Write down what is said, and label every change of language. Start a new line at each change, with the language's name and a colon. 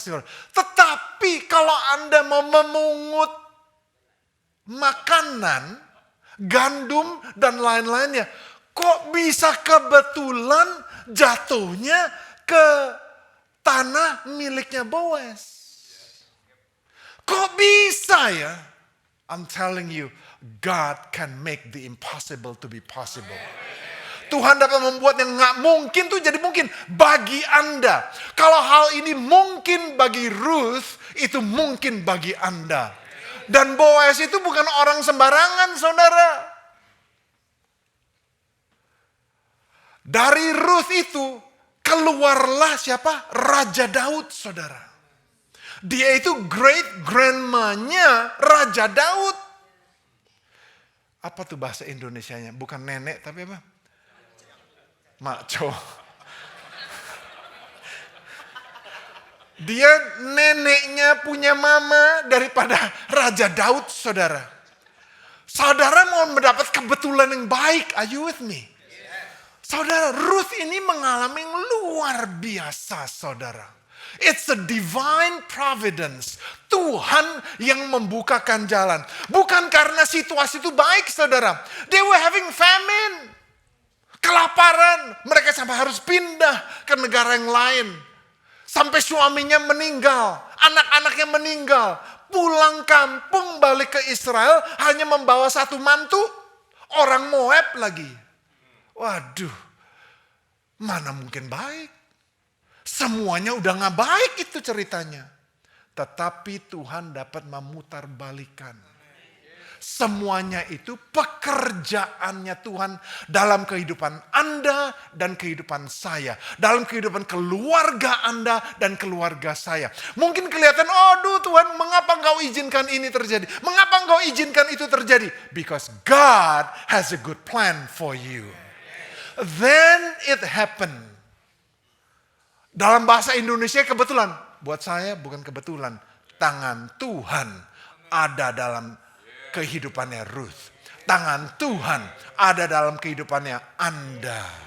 Indonesian: Tetapi kalau Anda mau memungut makanan, gandum dan lain-lainnya, kok bisa kebetulan jatuhnya ke tanah miliknya Boaz? Kok bisa ya?
English: I'm telling you, God can make the impossible to be possible.
Indonesian: Tuhan dapat membuat yang gak mungkin tuh jadi mungkin bagi Anda. Kalau hal ini mungkin bagi Ruth, itu mungkin bagi Anda. Dan Boaz itu bukan orang sembarangan, saudara. Dari Ruth itu keluarlah siapa? Raja Daud, saudara. Dia itu great grandmanya Raja Daud. Apa tuh bahasa Indonesianya? Bukan nenek tapi apa? Maco. Dia neneknya punya mama daripada Raja Daud, saudara. Saudara mau mendapat kebetulan yang baik,
English: are you with me?
Indonesian: Saudara, Ruth ini mengalami yang luar biasa, saudara.
English: It's a divine providence.
Indonesian: Tuhan yang membukakan jalan. Bukan karena situasi itu baik, saudara.
English: They were having famine.
Indonesian: Kelaparan. Mereka sampai harus pindah ke negara yang lain. Sampai suaminya meninggal. Anak-anaknya meninggal. Pulang kampung balik ke Israel hanya membawa satu mantu. Orang Moab lagi. Waduh. Mana mungkin baik. Semuanya udah nggak baik itu ceritanya. Tetapi Tuhan dapat memutarbalikkan. Semuanya itu pekerjaannya Tuhan dalam kehidupan Anda dan kehidupan saya. Dalam kehidupan keluarga Anda dan keluarga saya. Mungkin kelihatan, aduh Tuhan, mengapa engkau izinkan ini terjadi? Mengapa engkau izinkan itu terjadi?
English: Because God has a good plan for you. Then it happened.
Indonesian: Dalam bahasa Indonesia kebetulan. Buat saya bukan kebetulan. Tangan Tuhan ada dalam kehidupannya Ruth. Tangan Tuhan ada dalam kehidupannya Anda.